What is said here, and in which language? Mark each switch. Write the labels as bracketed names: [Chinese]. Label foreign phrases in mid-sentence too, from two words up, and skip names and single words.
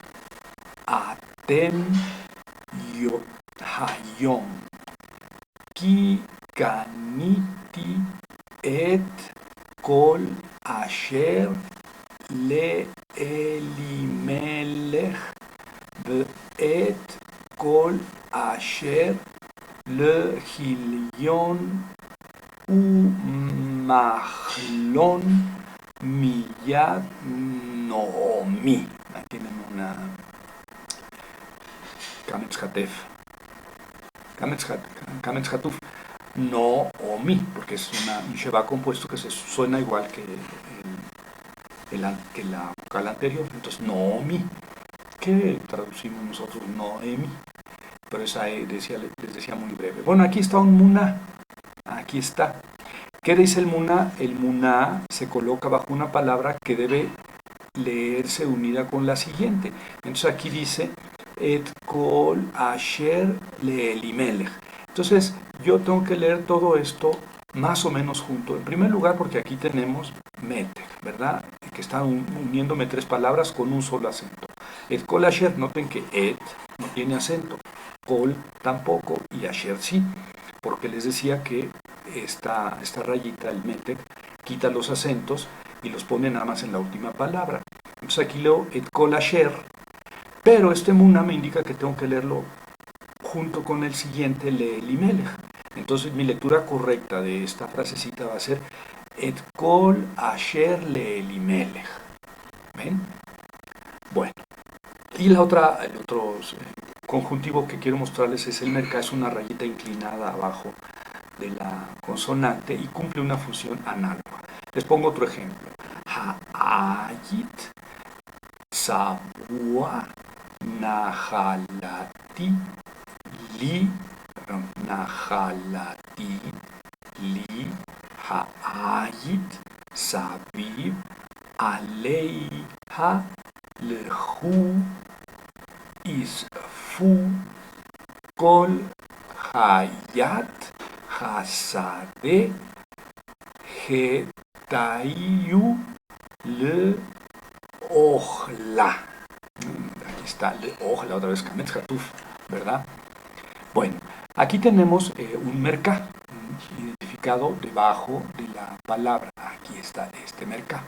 [Hebrew] אתם היום כי קניתי את כל אשר לאלימלך ואת כל אשר לכליון ומחלון מיד נעמי. [Spanish] Ahí tienen una [Hebrew] קמץ חטוף [Spanish] Noomi, porque es un Sheba compuesto que se suena igual que la vocal anterior. Entonces, Noomi, que traducimos nosotros Noemi, pero esa les decía muy breve. Bueno, aquí está un muná, aquí está. ¿Qué dice el muná? El muná se coloca bajo una palabra que debe leerse unida con la siguiente. Entonces aquí dice [Hebrew] את כל אשר לאלימלך. [Spanish] Entonces yo tengo que leer todo esto más o menos junto. En primer lugar porque aquí tenemos meter, ¿verdad? Que están uniéndome tres palabras con un solo acento. [Hebrew] את כל אשר, [Spanish] noten que et no tiene acento, kol tampoco y asher sí, porque les decía que esta rayita, el meter, quita los acentos y los pone nada más en la última palabra. Entonces aquí leo [Hebrew] את כל אשר, [Spanish] pero este muná me indica que tengo que leerlo junto con el siguiente, [Hebrew] לאלימלך. [Spanish] Entonces mi lectura correcta de esta frasecita va a ser [Hebrew] את כל אשר לאלימלך. [Spanish] ¿Ven? Bueno, y el otro conjuntivo que quiero mostrarles es el merca, es una rayita inclinada abajo de la consonante y cumple una función análoga. Les pongo otro ejemplo. [Hebrew] העיט צבוע נחלתי לי העיט סביב עליה לכו אספו כל חית השדה התיו לאכלה. [Spanish] Aquí está [Hebrew] לאכלה, [Spanish] otra vez [Hebrew] קמץ חטוף, [Spanish] ¿verdad? Bueno, aquí tenemos un mercá identificado debajo de la palabra. Aquí está este mercá.